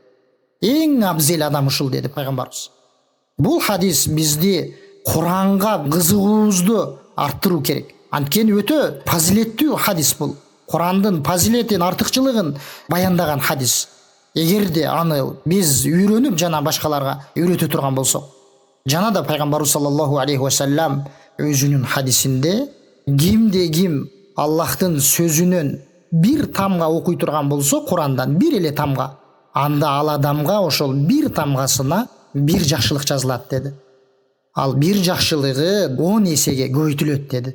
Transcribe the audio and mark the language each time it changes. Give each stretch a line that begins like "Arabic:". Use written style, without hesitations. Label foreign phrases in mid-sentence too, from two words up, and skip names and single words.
Kyrgyz: Эң абзел адам ушул деди пайгамбарыбыз. Бул хадис бизди Куранга кызыгуубузду арттыруу керек. Анткени өтө фазилеттүү хадис бул. Курандын фазилетин, артыкчылыгын баяндаган хадис. Эгерде аны биз үйрөнүп жана башкаларга үйрөтө турган болсок. Жана да пайгамбарыбыз
Arabic: صلى الله عليه وسلم
Kyrgyz: өзүнүн хадисинде кимде ким Аллахтын сөзүнөн бир тамга окуй турган болсо, Курандан бир эле тамга, анда ал адамга ошол бир тамгасына бир жакшылык жазылат деди. Ал бир жакшылыгы 10 эсеге көбөйтүлөт деди.